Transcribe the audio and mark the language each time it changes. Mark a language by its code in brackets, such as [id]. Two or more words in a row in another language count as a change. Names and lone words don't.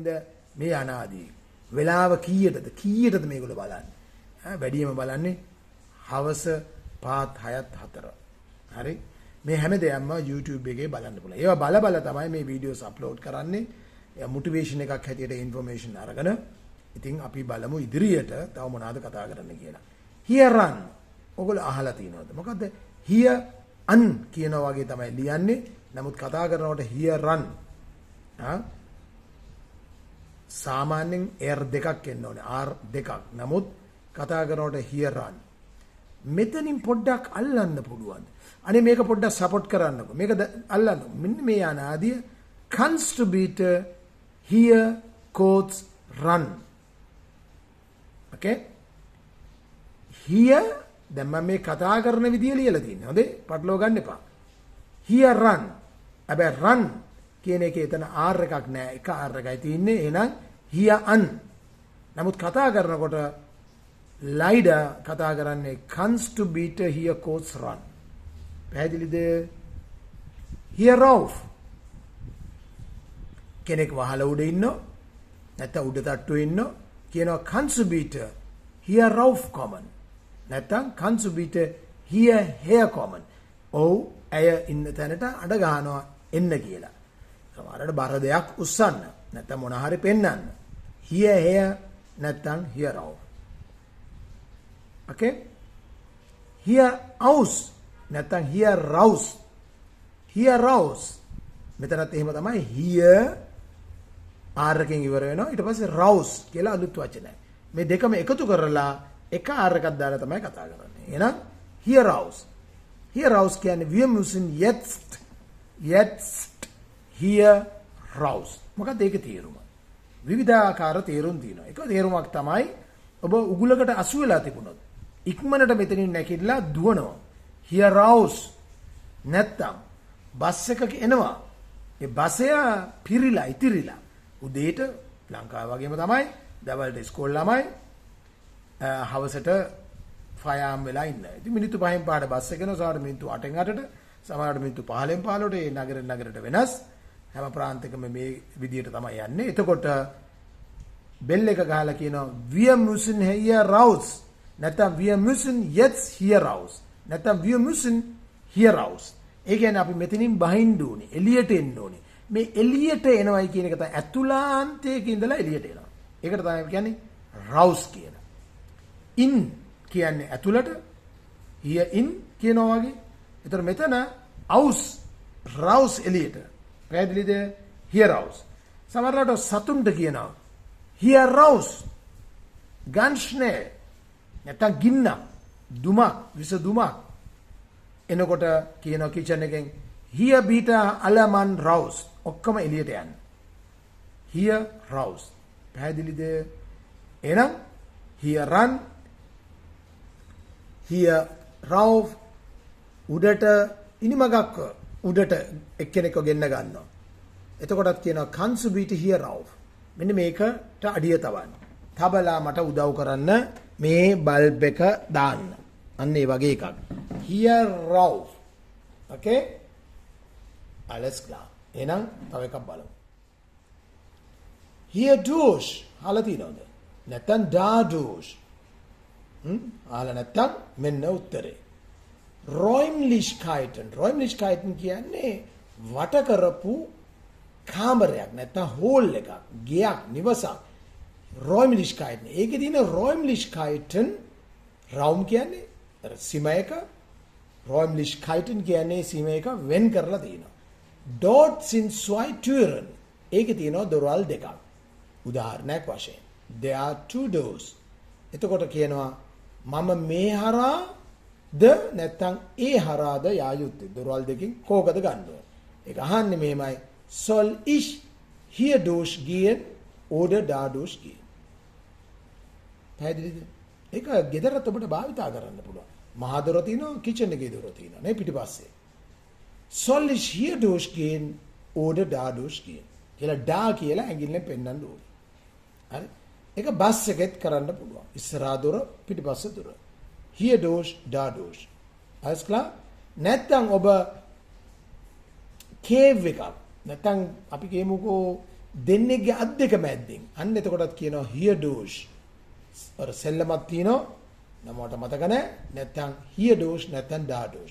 [si] මේ අනාදී වෙලාව කීයටද මේගොල්ලෝ බලන්නේ වැඩියම බලන්නේ හවස 5:04 හරි මේ හැම දෙයක්ම YouTube එකේ බලන්න පුළුවන් ඒවා බල තමයි මේ [en] videos upload [si] කරන්නේ මොටිවේෂන් එකක් හැටියට ඉන්ෆර්මේෂන් අරගෙන ඉතින් අපි බලමු ඉදිරියට තව මොනවද කතා කරන්න කියලා hieran ඔයගොල්ලෝ අහලා තියෙනවද මොකද්ද hieran කියනවා වගේ තමයි ලියන්නේ නමුත් කතා කරනකොට hieran සාමාන්‍යයෙන් R දෙකක් එන්න ඕනේ R දෙකක් නමුත් කතා කරනකොට hieran මෙතනින් පොඩ්ඩක් අල්ලන්න පුළුවන් අනේ මේක පොඩ්ඩක් සපෝට් කරන්නකෝ මේක අල්ලන්න මෙන්න මේ අනාදිය [de] Kannst bitte hier kurz ran [si] okay hier දැන් මම මේ කතා කරන විදිය ලියලා තියෙනවා හොඳේ පටලව ගන්න එපා hieran හැබැයි run කියන එකේ එතන R එකක් නෑ එක R එකයි තියෙන්නේ එහෙනම් hieran නමුත් කතා කරනකොට ලයිඩා කතා කරන්නේ [de] Kannst bitte hier kurz ran [si] පැහැදිලිද hierauf කෙනෙක් වහල උඩ ඉන්නෝ නැත්නම් උඩ තට්ටුවේ ඉන්නෝ කියනවා [de] Kannst bitte hierauf kommen [si] නැත්නම් [de] Kannst bitte hierher kommen [si] ඔව් ඇය ඉන්න තැනට අඩ ගන්නවා එන්න කියලා සමහරවිට බර දෙයක් උස්සන්න නැත්නම් මොන හරි පෙන්වන්න hierher නැත්නම් hierauf okay hieraus නැත්නම් [de] hieraus hieraus [si] මෙතනත් එහෙම තමයි here R එකෙන් ඉවර වෙනවා ඊට පස්සේ raus කියලා අලුත් වචනය මේ දෙකම එකතු කරලා එක R එකක් දාලා තමයි කතා කරන්නේ එහෙනම් [de] hieraus hieraus [si] කියන්නේ [de] wir müssen jetzt [si] hieraus මොකක්ද ඒකේ තේරුම විවිධාකාර තේරුම් තියෙනවා එක තේරුමක් තමයි ඔබ උගුලකට අසු වෙලා තිබුණොත් ඉක්මනට මෙතනින් නැගිටලා දුවනවා hieraus නැත්තම් බස් එකක එනවා ඒ බසය පිරිලා ඉතිරිලා උදේට ලංකාව වගේම තමයි දවල්ට ඉස්කෝල ළමයි හවසට ෆයාම් වෙලා ඉන්න. ඉතින් මිනිත්තු 5න් පාඩ බස් එක යනවා සමහරට මිනිත්තු 8න් 8ට සමහරට මිනිත්තු 15න් 15ට ඒ නගරෙට වෙනස් හැම ප්‍රාන්තයකම මේ විදියට තමයි යන්නේ. එතකොට බෙල් එක ගහලා කියනවා [de] wir müssen hier raus [si] නැත්නම් [de] wir müssen jetzt hier raus [si] නැත්නම් [de] wir müssen hier raus [si] ඒ කියන්නේ අපි මෙතනින් බහින්න ඕනේ එළියට එන්න ඕනේ මේ එළියට එනවයි කියන එක තමයි ඇතුළාන්තයක ඉඳලා එළියට එනවා ඒකට තමයි කියන්නේ raus කියලා in කියන්නේ ඇතුළට [de] hier in [si] කියනවා වගේ ඒතර මෙතන [de] aus raus [si] එළියට පැහැදිලිද [de] hier raus [si] සමහරවිට සතුන්ට කියනවා [de] hier raus ganz schnell [si] නැත්නම් ගින්න දුමක් විස දුමක් එනකොට කියනවා කිචන් එකෙන් [de] hier bitte alle Mann raus [si] ඔක්කොම එළියට යන්න [de] hier raus [si] පැහැදිලිද එහෙනම් hieran hierauf උඩට ඉනිමගක් උඩට එක්කෙනෙක්ව ගෙන්න ගන්නවා එතකොටත් කියනවා [de] Kannst bitte hierauf [si] මෙන්න මේකට අඩිය තවන්න තබලා මට උදව් කරන්න මේ බල්බ් එක දාන්න අන්න ඒ වගේ එකක් hierauf okay [de] alles klar [si] එහෙනම් තව එකක් බලමු hierdurch අහලා තියෙනවද නැත්නම් dadurch අහලා නැත්නම් මෙන්න උත්තරේ räumlichkeiten කියන්නේ වට කරපු කාමරයක් නැත්නම් හෝල් එකක් ගෙයක් නිවසක් räumlichkeiten ඒකේ තියෙන [de] räumlichkeiten raum [si] කියන්නේ සීමා එක räumlichkeiten කියන්නේ සීමා එක වෙන් කරලා තියෙනවා [de] dort sind zwei Türen [si] ඒකේ තියෙනවා දොරවල් දෙකක් උදාහරණයක් වශයෙන් [en] there are two doors [si] එතකොට කියනවා මම මේ හරහා ද නැත්තම් ඒ හරහාද යා යුත්තේ. දොරවල් දෙකෙන් කෝකද ගන්න ඕන. ඒක අහන්නේ මෙහෙමයි. [de] soll ich hierdurch gehen oder dadurch gehen. [si] පැහැදිලිද? ඒක ගෙදරත් ඔබට භාවිතා කරන්න පුළුවන්. මහා දොර තියෙනවා, කිචන් එකේ දොර තියෙනවා නේ පිටිපස්සේ. [de] soll ich hierdurch gehen oder dadurch gehen. [si] කියලා ඩා කියලා ඇඟිල්ලෙන් පෙන්නන්න ඕනේ. හරි? ඒක බස් එකෙත් කරන්න පුළුවන්. ඉස්සරහා දොර, පිටිපස්සේ දොර. [de] hierdurch, dadurch. alles klar? [si] නැත්තම් ඔබ කේව් එකක් නැත්තම් අපි කියමුකෝ දෙන්නේගේ අත් දෙක මැද්දෙන්. අන්න එතකොටත් කියනවා hierdurch. අර සෙල්ලමක් තියෙනවා. නමකට මතක නැහැ. නැත්තම් hierdurch නැත්තම් dadurch.